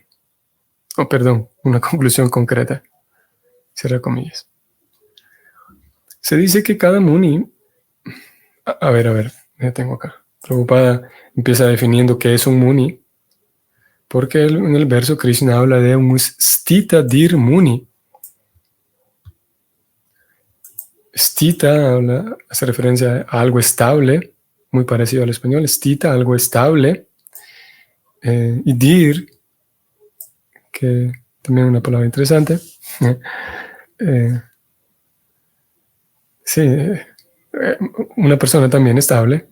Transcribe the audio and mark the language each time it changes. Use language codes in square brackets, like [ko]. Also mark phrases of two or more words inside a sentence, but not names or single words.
[es] Una conclusión concreta. Cierra comillas. Se dice que cada muni... A ver, ya tengo acá. Prabhupada empieza definiendo qué es un muni, porque en el verso Krishna habla de un [sa] stita dir muni. [es] Stita hace referencia a algo estable, muy parecido al español. Stita, algo estable. Y dir, que también es una palabra interesante. Sí, una persona también estable.